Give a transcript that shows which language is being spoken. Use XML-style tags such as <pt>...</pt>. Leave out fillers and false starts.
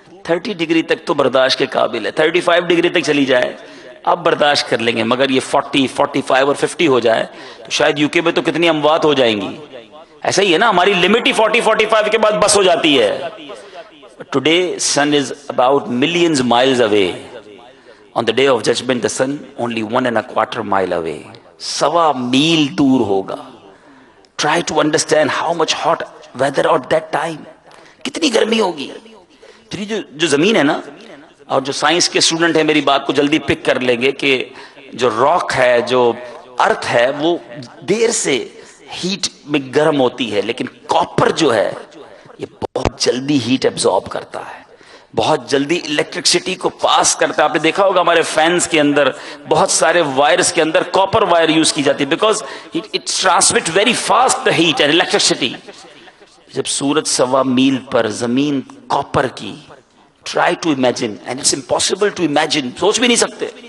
<ur>30 degree تک تو برداشت کے قابل ہے، 35 ڈگری تک چلی جائے اب برداشت کر لیں گے، مگر یہ 40، 45 اور 50 ہو جائے تو شاید یو کے میں تو کتنی اموات ہو جائیں گی۔ ایسا ہی ہے نا، ہماری لمٹ ہی 40-45 کے بعد بس ہو جاتی ہے۔</ur> <en>Today sun is about millions miles away. On the day of judgment the sun only 1.25 mile away.</en> <ur>1.25 میل دور ہوگا۔</ur> <en>Try to understand how much hot weather at that time.</en> <ur>کتنی گرمی ہوگی۔ پھر جو زمین ہے نا، اور جو سائنس کے اسٹوڈنٹ ہیں میری بات کو جلدی پک کر لیں گے کہ جو راک ہے، جو ارتھ ہے، وہ دیر سے ہیٹ میں گرم ہوتی ہے، لیکن کاپر جو ہے یہ بہت جلدی ہیٹ ایبزارب کرتا ہے، بہت جلدی الیکٹرکسٹی کو پاس کرتا ہے۔ آپ نے دیکھا ہوگا ہمارے فینس کے اندر، بہت سارے وائرز کے اندر کاپر وائر یوز کی جاتی ہے،</ur> <en>Because it transmit very fast the heat and electricity.</en> <ur>جب سورج 1.25 میل پر، زمین کاپر کی،</ur> <en>try to imagine, and it's impossible to imagine,</en> <ur>سوچ بھی نہیں سکتے</ur>